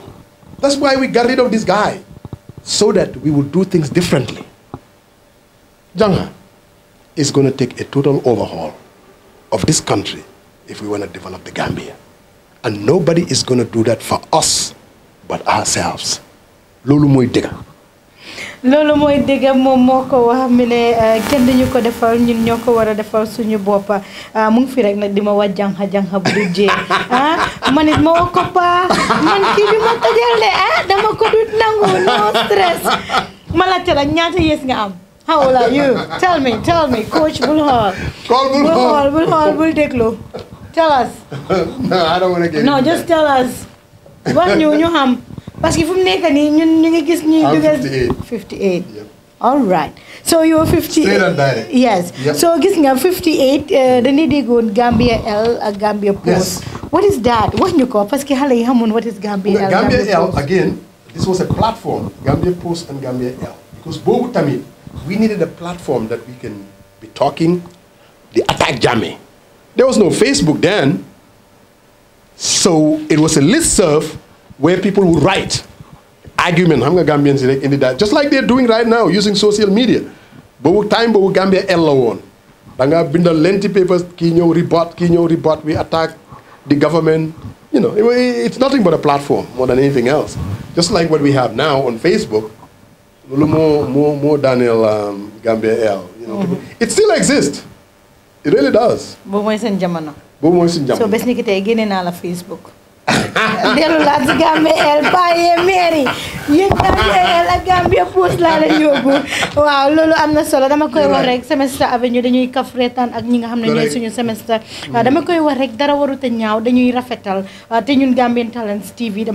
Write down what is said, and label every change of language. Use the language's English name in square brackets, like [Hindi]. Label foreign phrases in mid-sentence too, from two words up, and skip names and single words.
[English] That's why we got rid of this guy. So that we will do things differently. Janga is going to take a total overhaul of this country if we want to develop the Gambia. And nobody is going to do that for us but ourselves. [Wolof] Lolu moy dega. Loolu mooy dégg moom moo ko wax mi ne kenn dañu ko defal ñun ñoo ko war a defal suñu bopp mu ngi fi rek nag di ma wax jànxa bu du jee man it ma wax ko pa man kii bi ma tajal de dama ko dut nangu [English] no stress [Wolof] ma laajte la ñaata yees nga am. [English] How old are you? Tell me, coach [Wolof] bul xool bul déglu. [English] Tell us. No, I don't want to get No, just tell us. [Wolof] Wax ñu xam. [French] Parce que [Wolof] fu mu nekk nii ñun ñu ngi gis ñuy dugal 58. [English] Yep. All right. So you're 58. Straight and direct. Yes. Yep. [Wolof] So gis nga 58 dañuy déggoon Gambia L ak Gambia Post. [English] Yes. What is that? [Wolof] Wax ñu ko [French] parce que [Wolof] xale yi xamoon [English] what is Gambia L. Gambia L, again, this was a platform, Gambia Post and Gambia L. Because both tamit, we needed a platform that we can be talking, They attacked Jammeh. There was no Facebook then. So it was a listserv where people would write argument. [Wolof] Xam nga Gambians rek indi [English] that, just like they're doing right now using social media. [Wolof] Boobu time boobu Gambia el la woon. Da nga bindal lenti papers, kii ñëw report, [English] we attack the government. You know, it's nothing but a platform more than anything else. Just like what we have now on Facebook. More Daniel Gambia L. You know, it still exists. It really does. [Wolof] Boobu mooy seen jamono. Boobu mooy seen jamono. So bés ni ki tey génne naa la Facebook. dellu laa si Gambia el paye mairie yéen Gambia el ak Gambia Post laa la yóbbu waaw loolu am na solo dama koy wax rek Semester Avenue dañuy kaf reetaan ak ñi nga xam ne ñooy suñu semester dama koy wax rek dara warut a ñaaw dañuy rafetal te ñun Gambian Talents TV dama